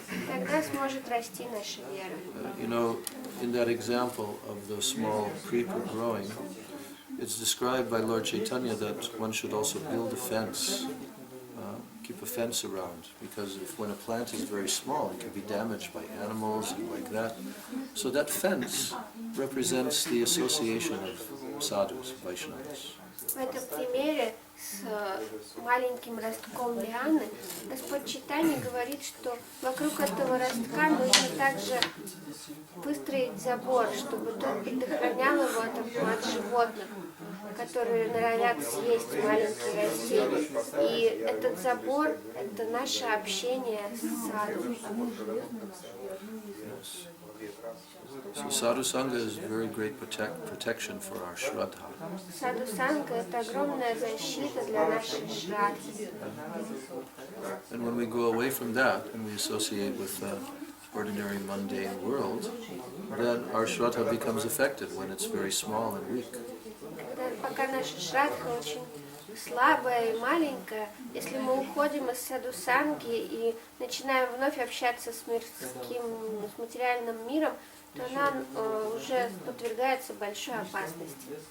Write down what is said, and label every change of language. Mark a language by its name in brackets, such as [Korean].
[Russian] Тогда сможет расти наша вера. [English] In that example of the small creeper growing, it's described by Lord Chaitanya that one should also build a fence, keep a fence around, because when a plant is very small, it can be damaged by animals and like that. So that fence represents the association of sadhus, Vaishnavas. [Russian] В этом примере с маленьким ростком лианы Господь Чайтанья говорит, что вокруг этого ростка нужно также выстроить забор, чтобы тот предохранял его от животных, которые норовят съесть маленькие растения. И этот забор – это наше общение с саду. [English] So sadhu sangha is very great protection for our shraddha. [Russian] Саду санга – это огромная защита для нашей шрадхи. [English] And when we go away from that and we associate with the ordinary mundane world, then our shraddha becomes affected when it's very small and weak. [Russian] Пока наша шрадха очень слабое и маленькое, если мы уходим из саду-санги и начинаем вновь общаться с мирским, с материальным миром, то она уже подвергается большой опасности.